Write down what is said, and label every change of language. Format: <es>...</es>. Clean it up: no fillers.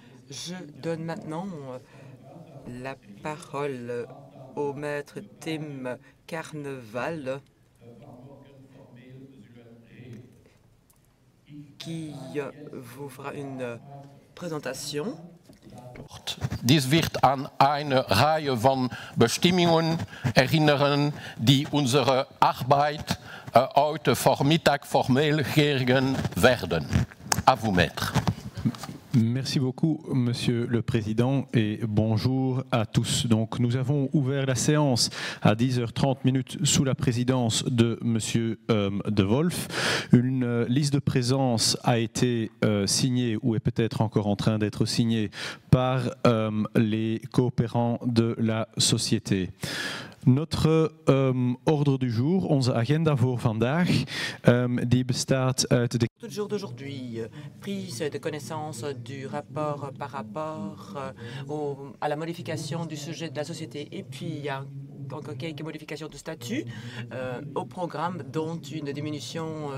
<fr>Je donne maintenant la parole au maître Tim Carneval, qui vous fera une présentation.</fr> <de>Dies wird an eine Reihe von Bestimmungen erinnern, die unsere Arbeit heute Vormittag formell gerigen werden.</de> <fr>À vous, maître. Merci beaucoup, Monsieur le Président, et bonjour à tous. Donc, nous avons ouvert la séance à 10h30 sous la présidence de Monsieur De Wolf. Une liste de présence a été signée, ou est peut-être encore en train d'être signée, par les coopérants de la société. Notre ordre du jour,</fr> <nl>onze agenda voor vandaag, die bestaat uit de...</nl> <fr>Tout le jour d'aujourd'hui, prise de connaissance du rapport par rapport à la modification du sujet de la société, et puis il y a encore quelques modifications de statut au programme, dont une diminution</fr>